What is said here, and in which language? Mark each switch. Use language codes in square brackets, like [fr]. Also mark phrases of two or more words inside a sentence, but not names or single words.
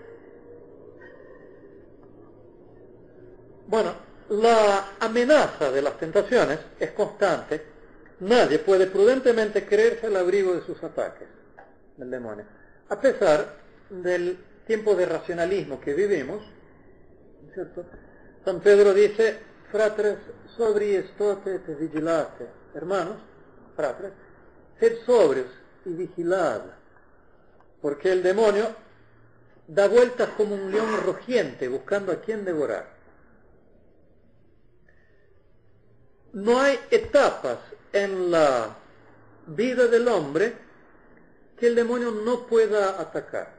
[es] Bueno, la amenaza de las tentaciones es constante. Nadie puede prudentemente creerse al abrigo de sus ataques del demonio. A pesar del tiempo de racionalismo que vivimos, ¿cierto? San Pedro dice, [la] fratres, sobri estote et vigilate. [es] Hermanos, fratres, sed sobrios y vigilad. Porque el demonio da vueltas como un león rugiente buscando a quien devorar. No hay etapas en la vida del hombre que el demonio no pueda atacar.